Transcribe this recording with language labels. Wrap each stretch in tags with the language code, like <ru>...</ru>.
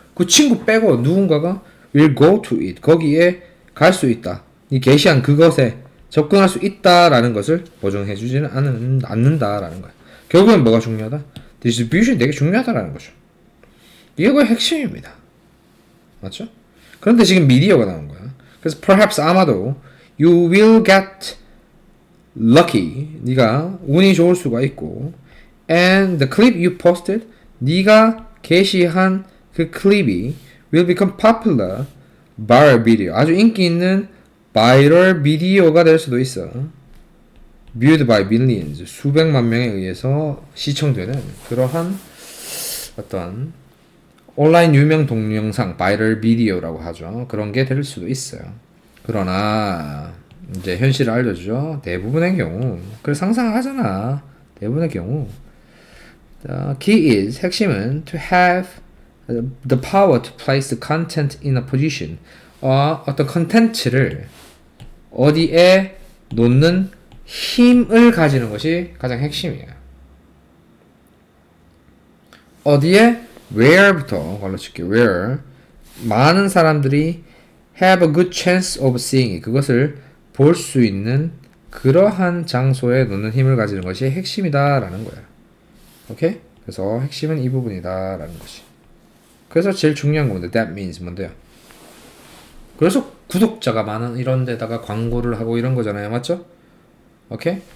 <ko>그 친구 빼고 누군가가</ko> <en>will go to it.</en> <ko>거기에 갈 수 있다. 이 게시한 그것에 접근할 수 있다라는 것을 보증해 주지는 않는다라는 거야. 결국엔 뭐가 중요하다? 디스트리뷰션이 되게 중요하다라는 거죠. 이거의 핵심입니다. 맞죠? 그런데 지금 미디어가 나온 거야. 그래서</ko> <en>perhaps</en> <ko>아마도</ko> <en>you will get lucky.</en> <ko>네가 운이 좋을 수가 있고</ko> <en>and the clip you posted</en> <ko>네가 게시한 그 클립이</ko> <en>will become popular viral video.</en> <ko>아주 인기 있는 바이럴 비디오가 될 수도 있어.</ko> <en>viewed by millions.</en> <ko>수백만 명에 의해서 시청되는 그러한 어떤 온라인 유명 동영상 바이럴 비디오라고 하죠. 그런 게 될 수도 있어요. 그러나 이제 현실을 알려주죠. 대부분의 경우 그걸 상상하잖아. 대부분의 경우</ko> <en>the key is</en> <ko>핵심은</ko> <en>to have the power to place the content in a position.</en> <ko>어떤 컨텐츠를 어디에 놓는 힘을 가지는 것이 가장 핵심이에요. 어디에 where부터 걸러칠게요.</ko> <en>where</en> <ko>많은 사람들이</ko> <en>have a good chance of seeing it.</en> <ko>그것을 볼 수 있는 그러한 장소에 놓는 힘을 가지는 것이 핵심이다라는 거예요. 오케이? 그래서 핵심은 이 부분이다라는 것이. 그래서 제일 중요한 건데</ko> <en>that means</en> <ko>뭔데요? 그래서 구독자가 많은 이런 데다가 광고를 하고 이런 거잖아요. 맞죠? 오케이?</ko>